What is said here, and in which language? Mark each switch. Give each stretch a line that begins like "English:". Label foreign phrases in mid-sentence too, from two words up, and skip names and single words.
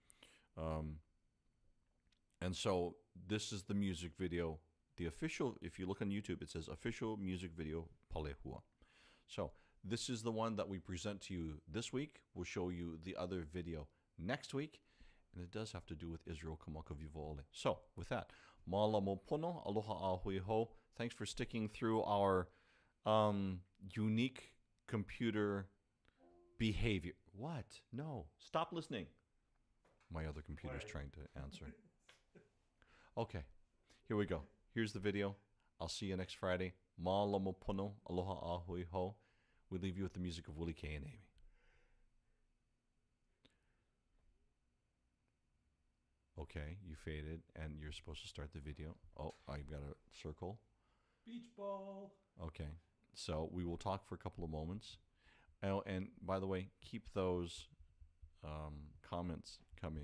English: And so this is the music video. The official, if you look on YouTube, it says official music video Palehua. So this is the one that we present to you this week. We'll show you the other video next week. And it does have to do with Israel Kamaka Vivaole. So with that,
Hawaiian: Malamo pono, aloha a hui ho.
English: Thanks for sticking through our unique computer behavior. What? No. Stop listening. My other computer's trying to answer. Okay. Here we go. Here's the video. I'll see you next Friday.
Hawaiian: Malamo pono, aloha a hui ho.
English: We leave you with the music of Willie K and Amy. Okay, you faded, and you're supposed to start the video. Oh, I've got a circle. Beach ball. Okay, so we will talk for a couple of moments. Oh, and by the way, keep those comments coming.